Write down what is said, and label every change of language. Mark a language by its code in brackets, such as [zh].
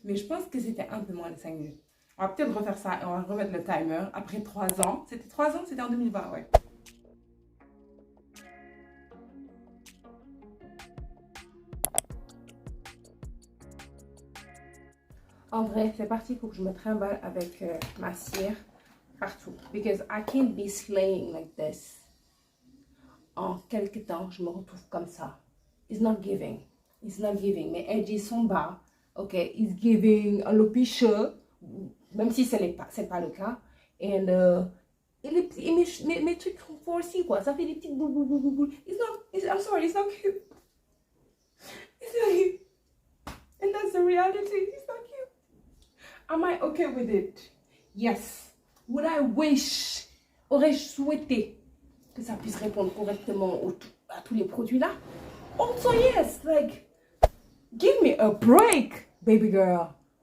[fr] Mais je pense que c'était un peu moins de 5 minutes. On va peut-être refaire ça et on va remettre le timer. Après 3 ans. C'était 3 ans? C'était en 2020, ouais. En vrai, c'est parti pour que je me trimballe avec ma cire partout. [en] Because I can't be slaying like this. [fr] En quelques temps, je me retrouve comme ça. [en] It's not giving. It's not giving. [fr] Mes edges sont bas. [en] Ok, it's giving a alopecia. [fr] Même si ce n'est pas le cas. Et mes trucs font aussi quoi. Ça fait des petites boules, boules, boules, boules. [en] I'm sorry, it's not cute. It's not cute. And that's the reality. It's not cute. Am I okay with it? Yes. Would I wish? [fr] Aurais-je souhaité que ça puisse répondre correctement à tous les produits là? [en] Also yes, like, give me a break, baby girl.